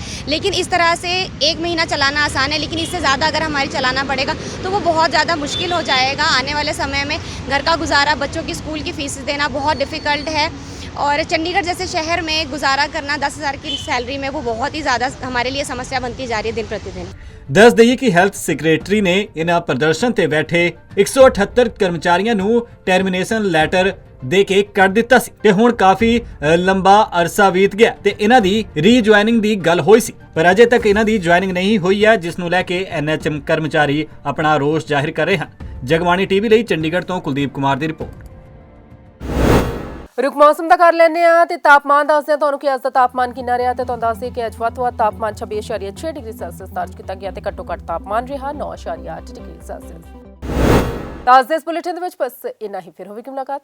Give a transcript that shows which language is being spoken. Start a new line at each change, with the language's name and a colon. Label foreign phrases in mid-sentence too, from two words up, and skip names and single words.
Hindi: लेकिन इस तरह से 1 महीना चलाना आसान है, लेकिन इससे ज़्यादा अगर हमारी चलाना पड़ेगा तो वो बहुत ज़्यादा मुश्किल हो जाएगा। आने वाले समय में घर का गुजारा, बच्चों की स्कूल की फीस देना बहुत डिफ़िकल्ट है और चंडीगढ़ जैसे शहर में गुजारा करना 10,000 की सैलरी में वो बहुत ही ज़्यादा हमारे लिए समस्या बनती जा रही है दिन प्रतिदिन।
Punjabi: ਦੱਸ ਦਈਏ ਕਿ
English: health secretary
Punjabi: ਨੇ ਇਨ੍ਹਾਂ ਪ੍ਰਦਰਸ਼ਨ ਤੇ ਬੈਠੇ 178 ਕਰਮਚਾਰੀਆਂ ਨੂੰ
English: termination letter
Punjabi: ਦੇ ਕੇ ਕੱਢ ਦਿੱਤਾ ਸੀ ਤੇ ਹੁਣ ਕਾਫੀ ਲੰਬਾ ਅਰਸਾ ਬੀਤ ਗਿਆ ਤੇ ਇਹਨਾਂ ਦੀ ਰੀਜੁਆਇਨਿੰਗ ਦੀ ਗੱਲ ਹੋਈ ਸੀ, ਪਰ ਅਜੇ ਤੱਕ ਇਹਨਾਂ ਦੀ ਜੁਆਇਨਿੰਗ ਨਹੀਂ ਹੋਈ ਹੈ, ਜਿਸ ਨੂੰ ਲੈ ਕੇ NHM ਕਰਮਚਾਰੀ ਆਪਣਾ ਰੋਸ ਜ਼ਾਹਿਰ ਕਰ ਰਹੇ ਹਨ। ਜਗਬਾਣੀ ਟੀਵੀ ਲਈ ਚੰਡੀਗੜ੍ਹ ਤੋਂ ਕੁਲਦੀਪ ਕੁਮਾਰ ਦੀ ਰਿਪੋਰਟ। ਰੁਖ ਮੌਸਮ ਕਾ ਕਰ ਲੈਣੇ ਤੇ ਤਾਪਮਾਨ ਦੱਸਦੇ ਤੁਹਾਨੂੰ ਕਿ ਅੱਜ ਦਾ ਤਾਪਮਾਨ ਕਿੰਨਾ ਰਿਹਾ ਤੇ ਤੁਹਾਨੂੰ ਦੱਸ ਦਈਏ ਕਿ ਅੱਜ ਵੱਧ ਤੋਂ ਵੱਧ ਤਾਪਮਾਨ 26.6
English: degree Celsius
Punjabi: ਦਰਜ ਕੀਤਾ ਗਿਆ ਤੇ ਘੱਟੋ ਘੱਟ ਤਾਪਮਾਨ ਰਿਹਾ 9.8
English: degree Celsius.
Punjabi: ਤੋ ਅੱਜ ਦੇ ਇਸ ਬੁਲੇਟਿਨ ਦੇ ਵਿੱਚ ਬੱਸ ਇੰਨਾ ਹੀ, ਫਿਰ ਹੋਵੇਗੀ ਮੁਲਾਕਾਤ।